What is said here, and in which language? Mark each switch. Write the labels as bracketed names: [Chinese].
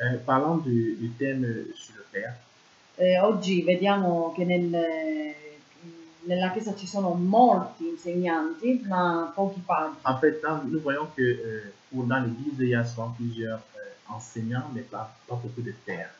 [French] Parlant du thème sur le Père, [Italian] oggi vediamo che nella Chiesa ci sono molti insegnanti, ma pochi padri. [French] en fait, nous voyons que dans l'Église, il y a souvent plusieurs enseignants, mais pas beaucoup de pères.